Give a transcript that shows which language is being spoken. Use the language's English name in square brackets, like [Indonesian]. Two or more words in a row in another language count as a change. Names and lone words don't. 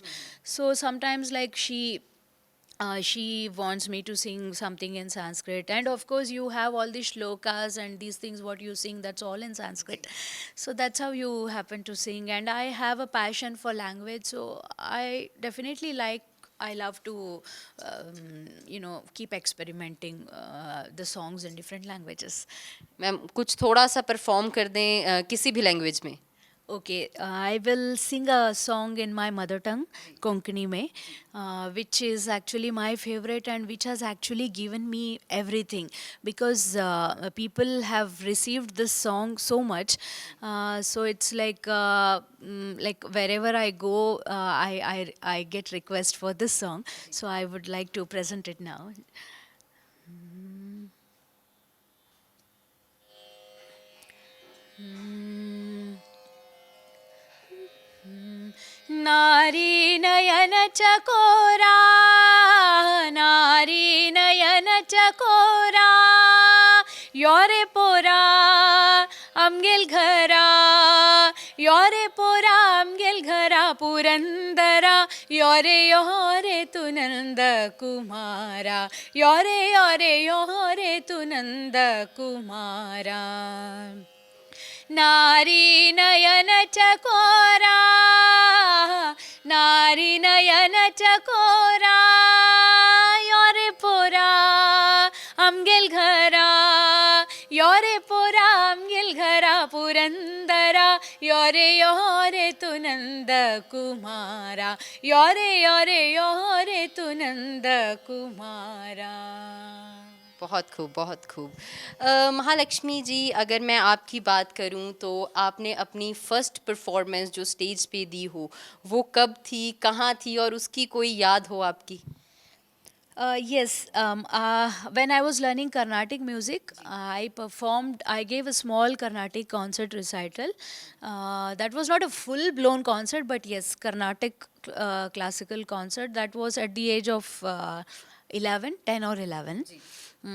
[English] So sometimes, like, she wants me to sing something in Sanskrit, and of course you have all these shlokas and these things what you sing, that's all in Sanskrit. So that's how you happen to sing. And I have a passion for language, so I definitely like, I love to keep experimenting the songs in different languages. [Hindi] मैम, कुछ थोड़ा सा परफॉर्म कर दें किसी भी लैंग्वेज में। [English] Okay, I will sing a song in my mother tongue, Konkani mein, which is actually my favorite and which has actually given me everything, because people have received this song so much. So it's like wherever I go, I get request for this song. So I would like to present it now. [Konkani] नारी नयन चकोरा, नारी नयन चकोरा, योरे पोरा आमगेल घरा, योरे पोरा आमगेल घरा पुरंदरा, योरे योरे तू नंद कुमारा, योरे योरे योरे तू नंद कुमारा. नारी नयन चकोरा, नारी नयन चकोरा, योरे पोरा आमगेल घरा, योरे पोरा आमगेल घरा पुरंदरा, योरे योरे तू नंद कुमारा, योरे योरे योरे तू नंद कुमारा. [Hindi] बहुत खूब, बहुत खूब. महालक्ष्मी जी, अगर मैं आपकी बात करूं तो आपने अपनी [English] first performance [Hindi] जो स्टेज पे दी हो, वो कब थी, कहाँ थी, और उसकी कोई याद हो आपकी? [English] Yes, when I was learning Carnatic music, I gave a small Carnatic concert recital. That was not a full blown concert, but yes, Carnatic classical concert. That was at the age of 10 or 11. Mm.